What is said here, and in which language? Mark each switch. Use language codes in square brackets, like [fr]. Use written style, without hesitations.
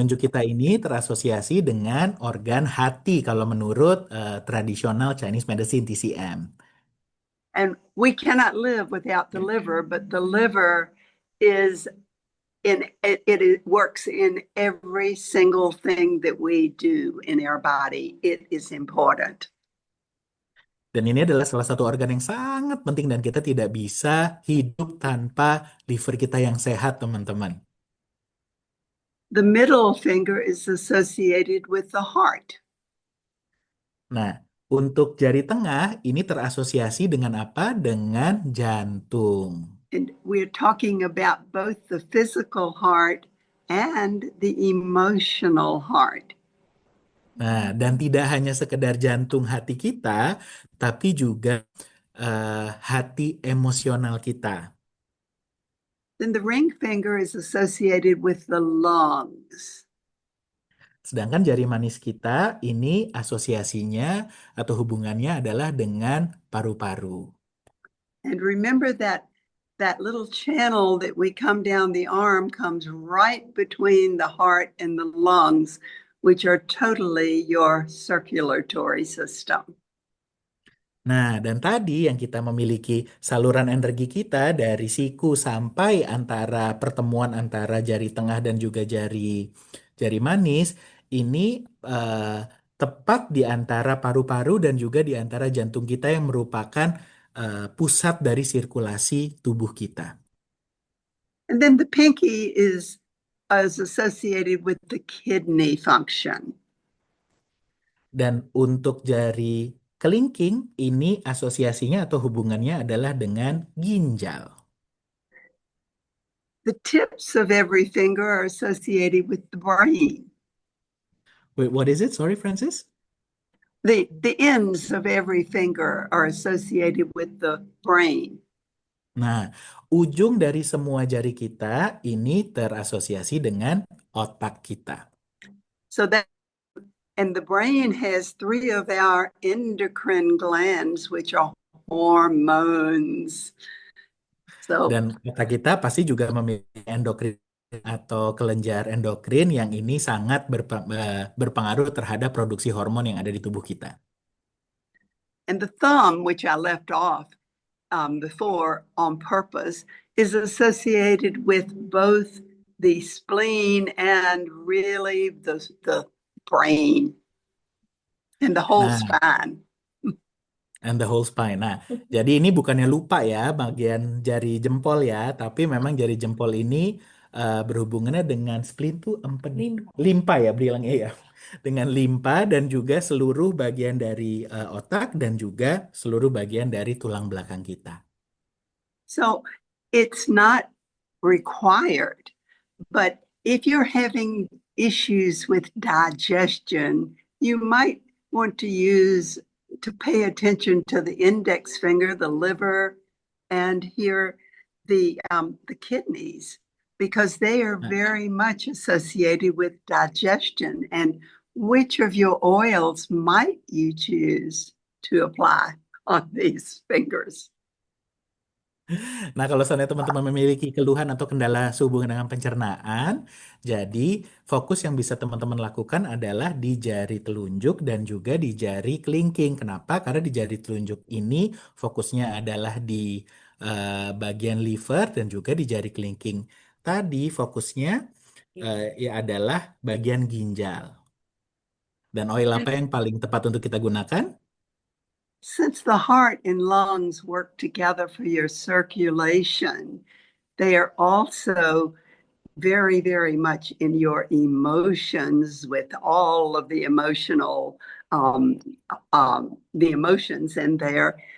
[id] telunjuk kita ini terasosiasi dengan organ hati kalau menurut tradisional Chinese medicine TCM. [en] And we cannot live without the liver, but the liver is it works in every single thing that we do in our body. It is important. [id] Dan ini adalah salah satu organ yang sangat penting dan kita tidak bisa hidup tanpa liver kita yang sehat, teman-teman. [en] The middle finger is associated with the heart. [id] Nah, untuk jari tengah ini terasosiasi dengan apa? Dengan jantung. [en] And we're talking about both the physical heart and the emotional heart. [id] Nah, dan tidak hanya sekedar jantung hati kita, tapi juga hati emosional kita. [en] Then the ring finger is associated with the lungs. [id] Sedangkan jari manis kita ini asosiasinya atau hubungannya adalah dengan paru-paru. [en] And remember that little channel that we come down the arm comes right between the heart and the lungs, which are totally your circulatory system. [id] Nah, dan tadi yang kita memiliki saluran energi kita dari siku sampai antara pertemuan antara jari tengah dan juga jari manis ini tepat di antara paru-paru dan juga di antara jantung kita yang merupakan pusat dari sirkulasi tubuh kita. [en] And then the pinky is associated with the kidney function. [id] Dan untuk jari Kelingking ini asosiasinya atau hubungannya adalah dengan ginjal. [en] The tips of every finger are associated with the brain. Wait, what is it? Sorry, Francis? The ends of every finger are associated with the brain. Nah, ujung dari semua jari kita ini terasosiasi dengan otak kita. So that, and the brain has three of our endocrine glands, which are hormones. So, [id] Dan otak kita pasti juga memiliki endokrin atau kelenjar endokrin yang ini sangat berpengaruh terhadap produksi hormon yang ada di tubuh kita. [en] and the thumb, which I left off before on purpose, is associated with both the spleen and really the brain and the whole Nah, spine. and the whole spine. [id] Nah, jadi ini bukannya lupa ya bagian jari jempol ya, tapi memang jari jempol ini berhubungannya dengan spleen tuh limpa ya bilangnya ya. Dengan limpa dan juga seluruh bagian dari otak dan juga seluruh bagian dari tulang belakang kita. [en] So it's not required, but if you're having issues with digestion, you might want to pay attention to the index finger, the liver, and here the kidneys, because they are Nah, very much associated with digestion. And which of your oils might you choose to apply on these fingers? [id] Nah, kalau seandainya teman-teman memiliki keluhan atau kendala sehubungan dengan pencernaan, jadi fokus yang bisa teman-teman lakukan adalah di jari telunjuk dan juga di jari kelingking. Kenapa? Karena di jari telunjuk ini fokusnya adalah di bagian liver dan juga di jari kelingking. Tadi fokusnya ya adalah bagian ginjal. Dan oil apa yang paling tepat untuk kita gunakan? [en] Since the heart and lungs work together for your circulation, they are also very, very much in your emotions with all of the the emotions in there.